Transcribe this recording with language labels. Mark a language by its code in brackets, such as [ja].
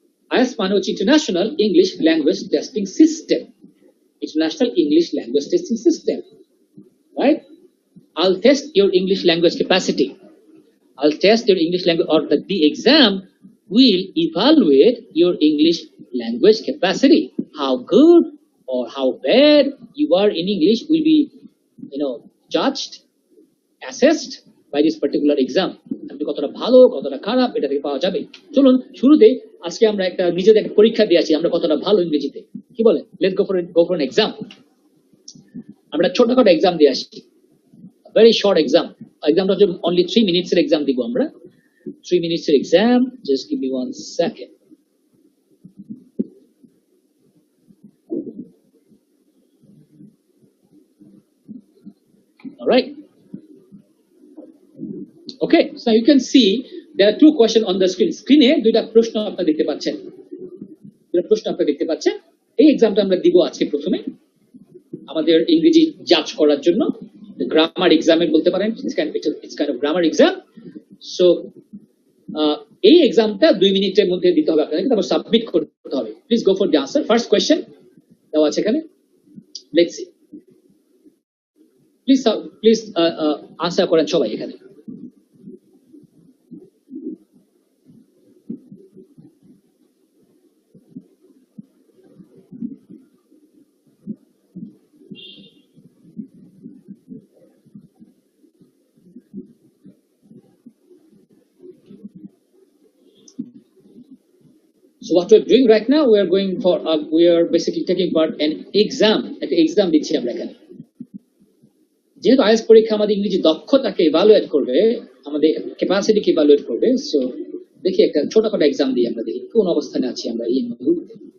[en] IELTS [bn] মানে হচ্ছে [en] International English language testing system, international English language testing system, right? I'll test your English language capacity. I'll test your English language, or the exam will evaluate your English language capacity. How good or how bad you are in English will be, judged, assessed by this particular exam. [bn] আপনি কতটা ভালো কতটা খারাপ এটা থেকে পাওয়া যাবে। চলুন শুরুতে আজকে আমরা একটা নিজেদের একটা পরীক্ষা দিয়েছি আমরা কতটা ভালো ইংরেজিতে, কি বলে? [en] Let's go for an exam. [bn] আমরা ছোটখাটো এক্সাম দিয়ে আসছি, ভেরি শর্ট এক্সাম। এক্সামটা হচ্ছে অনলি 3 মিনিটস এর এক্সাম দিব আমরা। 3 মিনিটস এর exam, [en] Just give me 1 second. Alright. Okay, so you can see there are 2 questions on the screen. [bn] Screen-এ দুইটা প্রশ্ন আপনারা দেখতে পাচ্ছেন। দুইটা প্রশ্ন আপনারা দেখতে পাচ্ছেন। এই এক্সামটা আমরা দিব আজকে প্রথমে আমাদের ইংরেজি জাজ করার জন্য, গ্রামার এক্সামের বলতে পারেন, [en] it's kind of grammar exam. [bn] So এই এক্সামটা 2 মিনিটের মধ্যে দিতে হবে আপনাদের, তারপর সাবমিট করতে হবে। [en] Please go for the answer. [bn] First question দেওয়া আছে এখানে, [en] Let's see. [bn] প্লিজ আনসার করেন সবাই এখানে। [en] So what we're doing right now, we are basically taking part in exam. [bn] একটা এক্সাম দিচ্ছি আমরা এখানে। যেহেতু আইএলটিএস পরীক্ষা আমাদের ইংরেজি দক্ষতাকে ইভালুয়েট করবে, আমাদের ক্যাপাসিটিকে ইভালুয়েট করবে, সো দেখি একটা ছোটখাটো এক্সাম দিই আমরা, দেখি কোন অবস্থানে আছি আমরা এই মুহূর্তে।